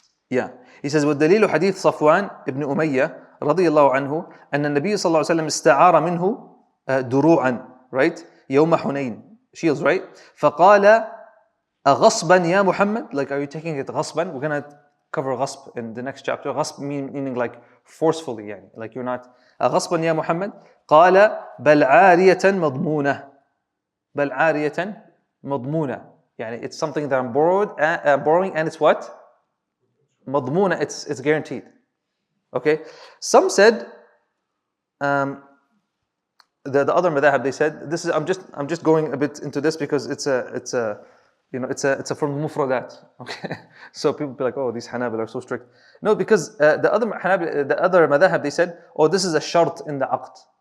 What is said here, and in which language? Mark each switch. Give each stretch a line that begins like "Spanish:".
English: Yeah, he says
Arabic: والدليل حديث صفوان ابن أمية رضي الله عنه أن النبي صلى الله عليه وسلم استعار منه دروعا,
English: right,
Arabic: يوم حنين,
English: shields, right,
Arabic: فقال أغصبا يا محمد,
English: like, are you taking it غصبا? We're gonna cover غصب in the next chapter. غصب meaning like forcefully,
Arabic: يعني,
English: like you're not.
Arabic: أغصبا يا محمد, قال بل عارية مضمونة, بل عارية مضمونة, يعني
English: it's something that I'm borrowing, and it's what? مضمونة, it's guaranteed. Okay, some said the other madhab, they said this is I'm just going a bit into this because it's a from mufradat. Okay, so people be like, oh, these Hanabila are so strict. No, because the other madhab, they said, oh, this is a shart in the aqd.